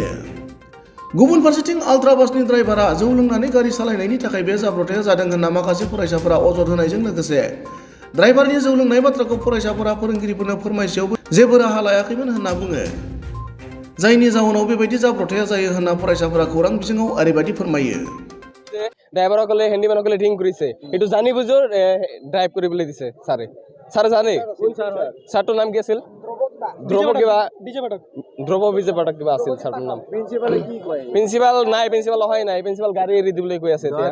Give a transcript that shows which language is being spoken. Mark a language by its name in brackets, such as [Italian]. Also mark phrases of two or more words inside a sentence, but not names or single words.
[Bodo] गुबुन फारसेथिं अल्ट्राबासनि ड्राइभारआ जौ लोंनानै गारि सालायनायनि थाखाय बे जाब्रबथाया जादों होनना माखासे फरायसाफोरा अजद होनायजों लोगोसे ड्राइभारनि जौ लोंनाय बाथ्राखौ फरायसाफोरा फोरोंगिरिफोरनो फोरमायसेयावबो जेबो राहा लायाखैमोन होनना बुङो। जायनि जाहोनाव बेबायदि जाब्रबथाया जायो होनना फरायसाफोरा खौरां बिजोङाव ओरैबायदि फोरमायो। [Assamese] ড্ৰাইভাৰসকলে হেণ্ডিমেনসকলে ড্ৰিংক কৰিছে, এইটো জানি বুজি ড্ৰাইভ কৰিবলৈ দিছে ছাৰে। ছাৰে জানে ছাৰটোৰ নাম কি আছিল? ধ্ৰুৱ বিজয় পাঠক কিবা আছিল ছাৰটোৰ নাম। প্ৰিন্সিপাল নাই, প্ৰিন্সিপাল অহাই নাই। প্ৰিন্সিপাল গাড়ী এৰি দিবলৈ কৈ আছে এতিয়া।